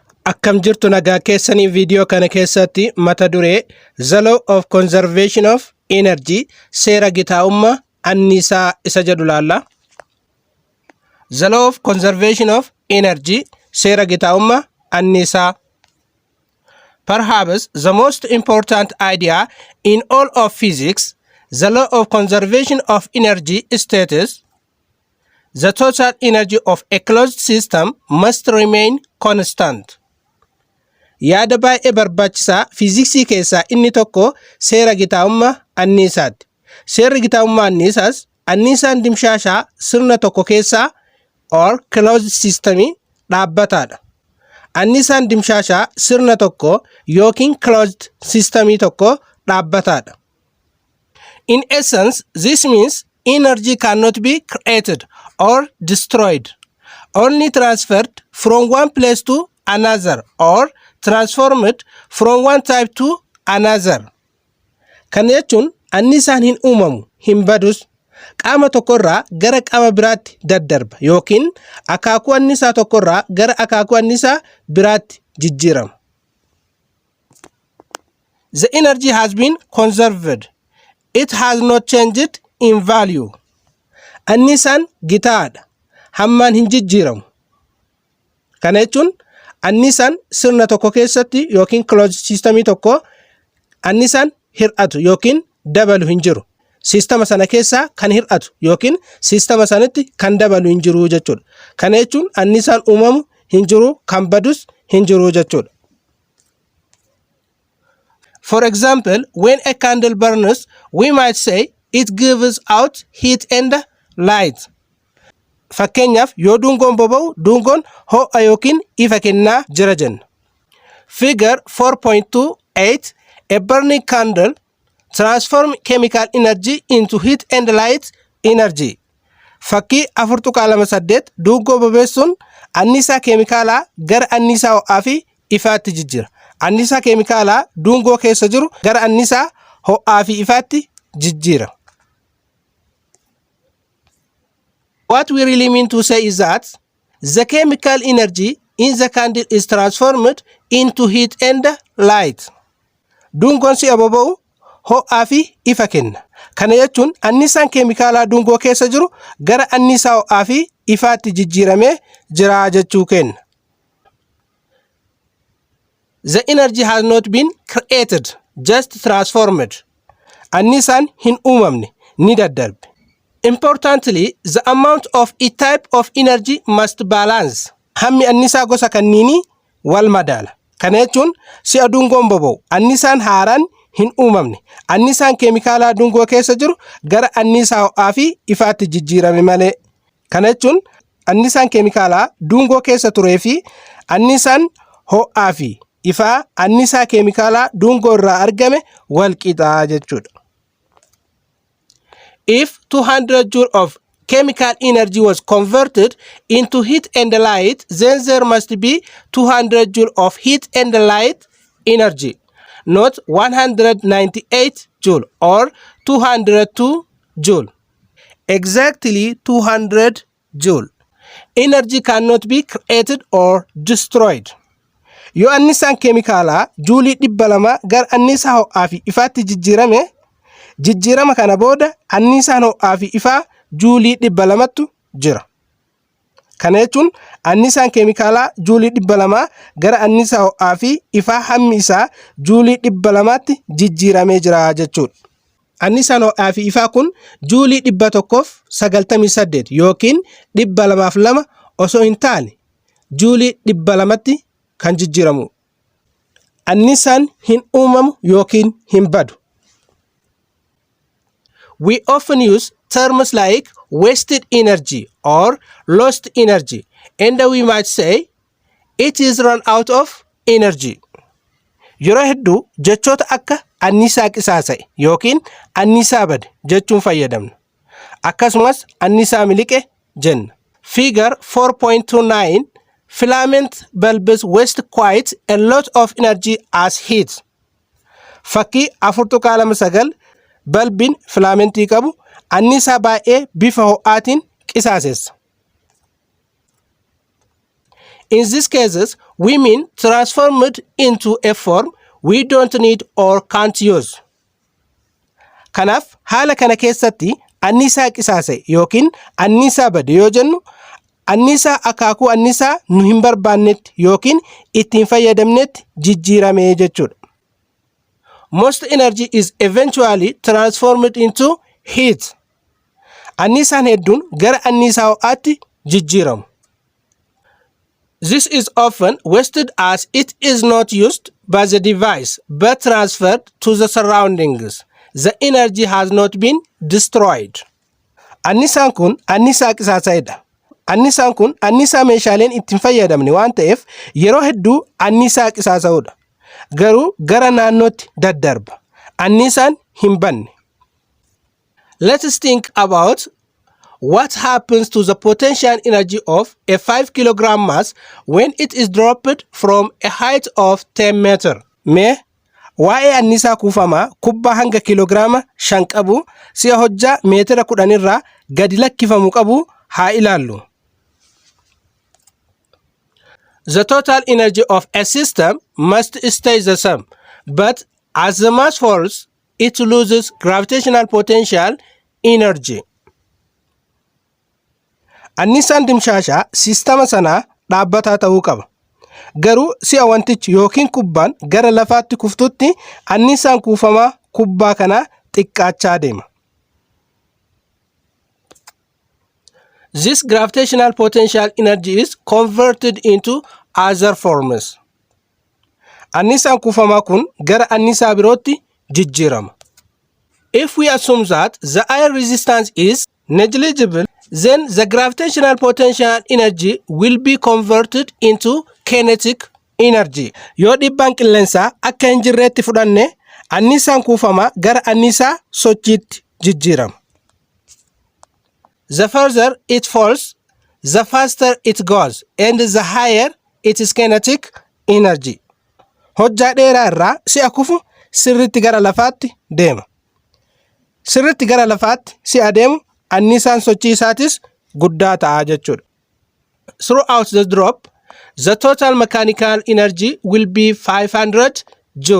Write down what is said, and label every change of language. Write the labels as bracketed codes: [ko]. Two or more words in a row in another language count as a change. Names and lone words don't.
[om] Akkam jirtu nagaa keessanii viidiyoo kana keessatti mata duree [en] The Law of Conservation of Energy [om] seera gitaa'ummaa anniisaa isa jedhu laalla. [en] The Law of Conservation of Energy [om] seera gitaa'ummaa anniisaa. [en] Perhaps the most important idea in all of physics, the law of conservation of energy states the total energy of a closed system must remain constant. [om] Yaada baay'ee barbaachisaa fiiziksii keessaa inni tokko seera gitaa'ummaa anniisaati. Seerri gitaa'ummaa anniisaas anniisaan dimshaashaa sirna tokko keessaa [en] or closed systemii [om] dhaabbataadha. Anniisaan dimshaashaa sirna tokko yookiin [en] closed systemii [om] tokko dhaabbataadha. [en] In essence, this means energy cannot be created or destroyed, only transferred from one place to another or transformed from one type to another. [om] Kana jechuun anniisaan hin uumamu, hin badus, qaama tokkorraa gara qaama biraatti daddarba yookiin akaakuu anniisaa tokkorraa gara akaakuu anniisaa biraatti jijjiirama. [en] The energy has been conserved. It has not changed in value. [om] Anniisaan gitaadha. Hammaan hin jijjiiramu. Kana jechuun anniisaan sirna tokko keessatti yookiin [en] closed systemii [om] tokko anniisaan hir'atu yookiin dabalu hin jiru. Sistema sana keessaa kan hir'atu yookiin sistema sanatti kan dabalu hin jiru jechuudha. Kana jechuun anniisaan uumamu hin jiru, kan badus hin jiru jechuudha. [en] For example, when a candle burns, we might say it gives out heat and light. [om] Fakkeenyaaf yoo dungoon boba'u dungoon ho'a yookiin ifa kennaa jira jenna. [en] Figure 4.28 a burning candle transform chemical energy into heat and light energy. [om] Fakkii 4.28 dungoo bobeessuun anniisaa keemikaalaa gara anniisaa ho'aa fi ifaatti jijjiira. Anniisaa keemikaalaa dungoo keessa jiru gara anniisaa ho'aa fi ifaatti jijjiira. [en] What we really mean to say is that the chemical energy in the candle is transformed into heat and light. [om] Dungoon si'a boba'u ho'aa fi ifa kenna. Kana jechuun anniisaan keemikaalaa dungoo keessa jiru gara anniisaa ho'aa fi ifaatti jijjiiramee jira jechuu kenna. [en] The energy has not been created, just transformed. [om] Anniisaan hin uumamne, ni daddarbe. [en] Importantly, the amount of each type of energy must balance. [om] Hammi anniisaa gosa kanniinii wal madaala. Kana jechuun si'a dungoon boba'u anniisaan haaraan hin uumamne. Anniisaan keemikaalaa dungoo keessa jiru gara anniisaa ho'aa fi ifaatti jijjiirame malee. Kana jechuun anniisaan keemikaalaa dungoo keessa turee fi anniisaan ho'aa fi ifaa anniisaa keemikaalaa dungoo irraa argame wal qixaa jechuudha. [en] If 200 joule of chemical energy was converted into heat and light, then there must be 200 joule of heat and light energy, not 198 joule or 202 joule. Exactly 200 joule. Energy cannot be created or destroyed. [om] Yoo anniisaan keemikaalaa juulii 200 gara anniisaa ho'aa fi ifaatti jijjiirame, jijjiirama kana booda anniisaan ho'aa fi ifaa juulii 200tu jira. Kana jechuun anniisaan keemikaalaa juulii 200 gara anniisaa ho'aa fi ifaa hammi isaa juulii 200tti jijjiiramee jira jechuudha. Anniisaan ho'aa fi ifaa kun juulii 198 yookiin 202 osoo hin taane juulii 200tti kan jijjiiramu. Anniisaan hin uumamu yookiin hin badu. [en] We often use terms like wasted energy or lost energy, and we might say it is run out of energy. [om] Yeroo hedduu jechoota akka anniisaa qisaasa'e yookiin anniisaa bade jechuun fayyadamna. Akkasumas anniisaa miliqe jenna. [en] Figure 4.29 filament bulbs waste quite a lot of energy as heat. [om] Fakkii 4.29 balbiin filamentii qabu anniisaa baay'ee bifa ho'aatiin qisaasessa. [en] In these cases, we mean transform it into a form we don't need or can't use. [om] Kanaaf haala kana keessatti anniisaa qisaase yookiin anniisaa bade yoo jennu anniisaa akaakuu anniisaa nu hin barbaannetti yookiin ittiin fayyadamnetti jijjiirame jechuudha. [en] Most energy is eventually transformed into heat. [om] Anniisaan hedduun gara anniisaa ho'aatti jijjiiramu. [en] This is often wasted as it is not used by the device but transferred to the surroundings. The energy has not been destroyed. [om] Anniisaan kun anniisaa qisaasaadha. Anniisaan kun anniisaa meeshaaleen ittiin fayyadamne waan ta'eef yeroo hedduu anniisaa qisaasa'udha. Garuu gara naannootti daddarba. Anniisaan hin banne. [en] Let us think about what happens to the potential energy of a 5 kilogram mass when it is dropped from a height of 10 meter. [om] Mee waa'ee anniisaa kuufamaa kubbaa hanga kiloogiraama 5 qabu si'a hojjaa meetira 10 irraa gadi lakkifamu qabu haa ilaallu. [en] The total energy of a system must stay the same, but as the mass falls, it loses gravitational potential energy. [om] Anniisaan dimshaashaa siistama sanaa dhaabbataa ta'uu qaba. Garuu si'a wantichi yookiin kubbaan gara lafaatti kuftutti anniisaan kuufamaa kubbaa kanaa xiqqaachaa deema. [en] This gravitational potential energy is converted into other forms. [om] Anniisaan kuufamaa kun gara anniisaa birootti jijjiirama. [en] If we assume that the air resistance is negligible, then the gravitational potential energy will be converted into kinetic energy. [om] Yoo dhiibbaan qilleensaa akka hin jirreetti fudhanne anniisaan kuufamaa gara anniisaa sochiitti jijjiirama. [en] The further it falls, the faster it goes, and the higher its kinetic energy. [om] Hojjaa dheeraa irraa si'a kufu sirriitti gara lafaatti deema. Sirriitti gara lafaatti si'a deemu anniisaan sochii isaatis guddaa ta'a jechuudha. [en] Throughout the drop, the total mechanical energy will be 500 joule.